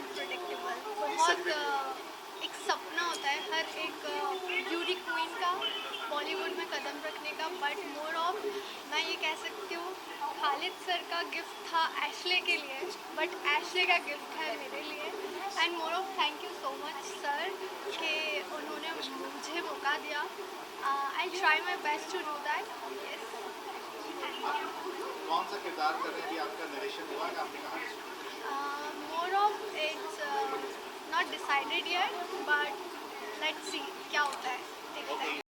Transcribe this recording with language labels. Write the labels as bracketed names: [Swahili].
[Hindi] बहुत एक सपना होता है हर एक ब्यूटी क्वीन का बॉलीवुड में कदम रखने का, बट मोर ऑफ मैं ये कह सकती हूँ खालिद सर का गिफ्ट था एशले के लिए, बट एशले का गिफ्ट है मेरे लिए। And more of [English] thank you so much [Hindi] sir कि उन्होंने मुझे मौका दिया [English] I'll try my best to do that. Yes. [Hindi] कौन सा किरदार कर रहे हैं? अभी आपका नरेशन हुआ है, आपने कहानी सुनी? [English] More of it's not decided yet, but let's see [Hindi] क्या होता है. देखते हैं.